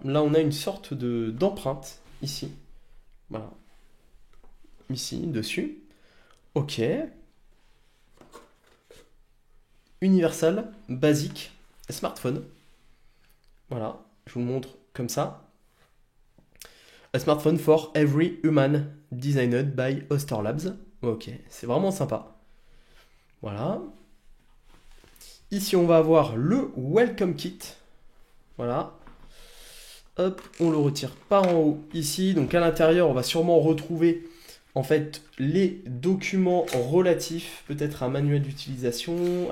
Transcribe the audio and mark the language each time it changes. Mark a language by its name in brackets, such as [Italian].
[French] Là on a une sorte d'empreinte ici. Voilà, ici, dessus. Ok. Universal, basique, smartphone. Voilà, je vous le montre comme ça. [English] A smartphone for every human, designed by Oyster Labs. [French] Ok, c'est vraiment sympa. Voilà. Ici, on va avoir le Welcome Kit. Voilà. Hop, on le retire par en haut ici. Donc à l'intérieur, on va sûrement retrouver en fait les documents relatifs, peut-être un manuel d'utilisation.